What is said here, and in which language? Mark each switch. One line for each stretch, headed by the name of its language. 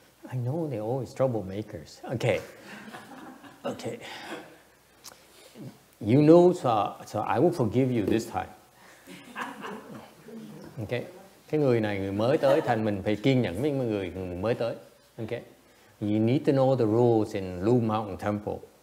English: I know they're always troublemakers. Okay. Okay. You know, so I will forgive you this time. Okay.
Vietnamese: Cái người này người mới tới, thành mình phải kiên nhẫn với người mới tới.
English: Okay. You need to know the rules in Blue Mountain Temple.